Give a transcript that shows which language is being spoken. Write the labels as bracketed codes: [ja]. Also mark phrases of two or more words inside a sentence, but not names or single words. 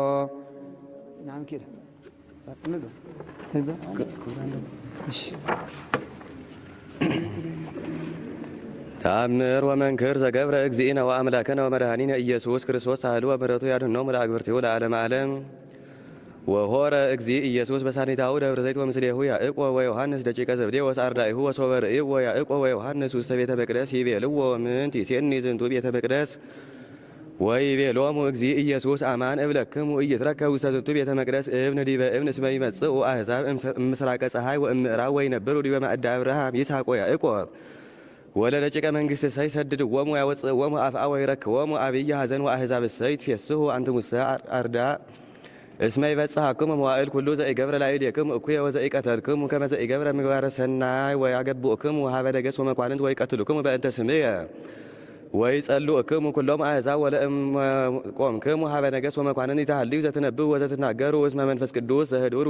[gez] ተአምር ወመንክር ዘገብረ እግዚእነ ወአምላከነ ወመድኃኒነ ኢየሱስ ክርስቶስ ሳህሉ ወምሕረቱ ያድኅኖሙ ለአግብርቲሁ ለዓለመ ዓለም። ወሆረ እግዚእ ኢየሱስ በሳኒታሁ ደብረ ዘይት ወምስሌሁ ያዕቆብ ወዮሐንስ ደቂቀ ዘብዴዎስ አርዳኢሁ ወሶበ ርእይዎ ያዕቆብ ወዮሐንስ ውስተ ቤተ መቅደስ ይቤልዎ ምንት ይሴኒ ዝንቱ ቤተ መቅደስ ወይቤሎሙ እግዚእ ኢየሱስ አማን እብለክሙ ኢይትረከብ ውስተ ዝንቱ ቤተ መቅደስ እብን ዲበ እብን እስመ ይመጽኡ አሕዛብ እምሥራቀ ፀሐይ ወእምዕራብ ወይነብሩ ዲበ ማእደ አብርሃም ይስሐቅ ወያዕቆብ ወለደቂቀ መንግሥት እሰይ ሰድድዎሙ ያወፅእዎሙ አፍአ ወይረክቦሙ አብይ ሐዘን ወአሕዛብ እሰይ ይትፌስሑ አንትሙሰ አርዳእ እስመ ይበጽሐክሙ መዋዕል ኩሉ ዘኢገብረ ላዕሌክሙ እኩየ ወዘኢቀተልክሙ ከመ ዘኢገብረ ምግባረ ሰናይ ወያገብኡክሙ ሀበ ነገሥት ወመኳንንት ወይቀትሉክሙ በእንተ ስምየ ወይጸልኡክሙ ኩሎም አሕዛብ ወለእም ቆምክሙ ሀበ ነገሥት ወመኳንንት ይተሃልዩ ዘትነብቡ ወዘትናገሩ እስመ መንፈስ ቅዱስ ዘህዱር